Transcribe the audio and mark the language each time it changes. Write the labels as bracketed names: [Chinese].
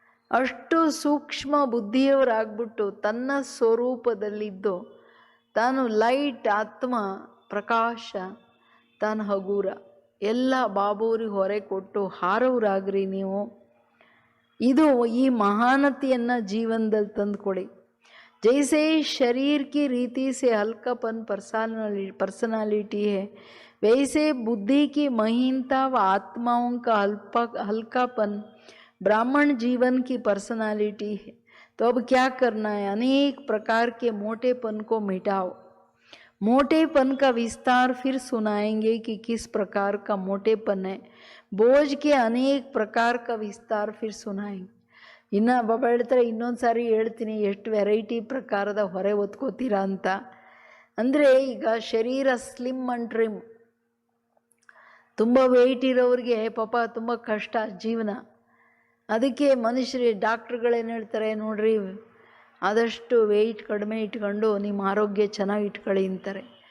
[Kannada] ಅಷ್ಟು ಸೂಕ್ಷ್ಮ ಬುದ್ಧಿಯವರಾಗ್ಬಿಟ್ಟು ತನ್ನ ಸ್ವರೂಪದಲ್ಲಿದ್ದು ತಾನು ಲೈಟ್, ಆತ್ಮ ಪ್ರಕಾಶ, ತಾನು ಹಗೂರ, ಎಲ್ಲ ಬಾಬೂರಿಗೆ ಹೊರೆ ಕೊಟ್ಟು ಹಾರವ್ರಾಗ್ರಿ ನೀವು. ಇದು ಈ ಮಹಾನತೆಯನ್ನು ಜೀವನದಲ್ಲಿ ತಂದುಕೊಡಿ. [Hindi] जैसे शरीर की रीति से हल्कापन पर्सनालिटी है, वैसे बुद्धि की महीनता व आत्माओं का हल्कापन ब्राह्मण जीवन की पर्सनालिटी है. तो अब क्या करना है, अनेक प्रकार के मोटेपन को मिटाओ. मोटेपन का विस्तार फिर सुनाएंगे कि किस प्रकार का मोटेपन है. बोझ के अनेक प्रकार का विस्तार फिर सुनाएंगे. [Kannada] ಇನ್ನು ಬಾಬಾ ಹೇಳ್ತಾರೆ, ಇನ್ನೊಂದು ಸಾರಿ ಹೇಳ್ತೀನಿ ಎಷ್ಟು ವೆರೈಟಿ ಪ್ರಕಾರದ ಹೊರೆ ಹೊತ್ಕೋತೀರಾ ಅಂತ. ಅಂದರೆ ಈಗ ಶರೀರ ಸ್ಲಿಮ್ ಆ್ಯಂಡ್ ಟ್ರಿಮ್, ತುಂಬ ವೆಯ್ಟ್ ಇರೋರಿಗೆ ಪಾಪ ತುಂಬ ಕಷ್ಟ ಜೀವನ. ಅದಕ್ಕೆ ಮನುಷ್ಯರು, ಡಾಕ್ಟ್ರುಗಳೇನು ಹೇಳ್ತಾರೆ ನೋಡ್ರಿ, ಆದಷ್ಟು ವೆಯ್ಟ್ ಕಡಿಮೆ ಇಟ್ಕೊಂಡು ನಿಮ್ಮ ಆರೋಗ್ಯ ಚೆನ್ನಾಗಿ ಇಟ್ಕೊಳ್ಳಿ ಅಂತಾರೆ.